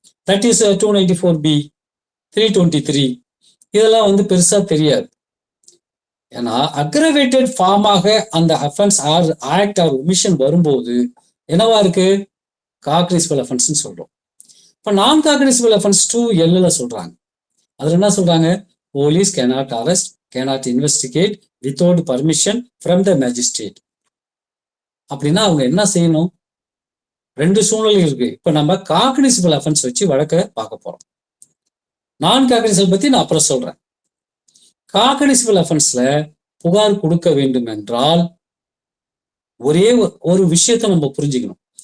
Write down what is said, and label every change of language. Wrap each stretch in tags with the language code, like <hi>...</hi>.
<en>that is</en> <ta>294B, 323 இதெல்லாம் பெருசா தெரியாது. ஏன்னா அக்ரவேட்டட் ஃபார்மாக அந்த offence R act or omission வரும்போது என்னவா இருக்கு? காக்னிசபிள் அஃபென்ஸ் சொல்றோம். இப்ப நான் காக்னிசபிள் அஃபென்ஸ் 2L சொல்றாங்க. அதுல என்ன சொல்றாங்க?</ta> <en>Police cannot arrest, cannot investigate without permission from the magistrate.</en> <ta>அப்படின்னா அவங்க என்ன செய்யணும்? 2 சூழ்நிலை இருக்கு. இப்ப நம்ம காக்னிசபிள் அஃபென்ஸ் வச்சு வழக்க பார்க்க போறோம். நான் காக்னிசபிள் பத்தி நான் அப்புறம் சொல்றேன். காக்னிசபிள் அஃபென்ஸ்ல புகார் கொடுக்க வேண்டும் என்றால் ஒரே ஒரு விஷயத்தை நம்ம புரிஞ்சுக்கணும்.</ta>